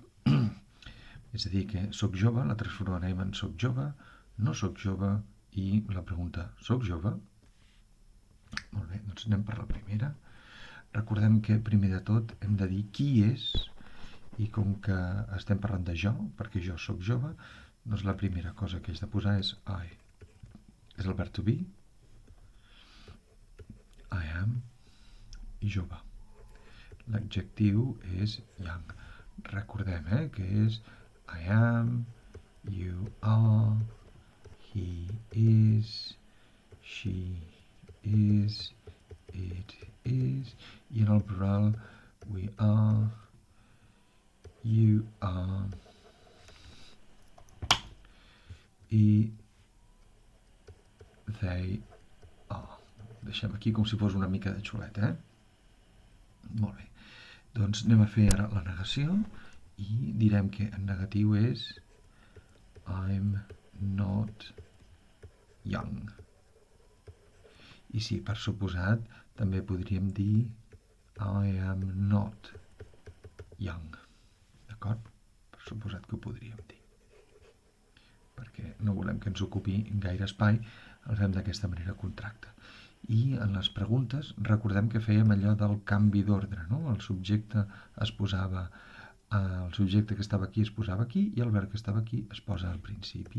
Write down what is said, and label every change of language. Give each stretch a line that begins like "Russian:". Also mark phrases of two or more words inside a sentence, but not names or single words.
Catalan: És a dir, que soc jove, la transformarem en soc jove, no soc jove i la pregunta soc jove. Molt bé, doncs anem per la primera. Recordem que primer de tot hem de dir qui és i com que estem parlant de jo, perquè jo soc jove, doncs la primera cosa que haig de posar és I. És el verb
English: to be. I am
Catalan: i jove. L'adjectiu és young. Recordem que és
English: I am, you are, he is, she is, it is,
Catalan: i en el plural
English: we are, you are,
Catalan: i
English: they are.
Catalan: Deixem aquí com si fos una mica de xulet, Molt bé. Doncs anem a fer ara la negació i direm que en negatiu és
English: I'm not young.
Catalan: I sí, per suposat, també podríem dir
English: I am not young.
Catalan: D'acord? Per suposat que ho podríem dir. Perquè no volem que ens ocupi gaire espai, el fem d'aquesta manera contracte. I en les preguntes recordem que fèiem allò del canvi d'ordre, no? El subjecte que estava aquí es posava aquí i el verb que estava aquí es posa al principi.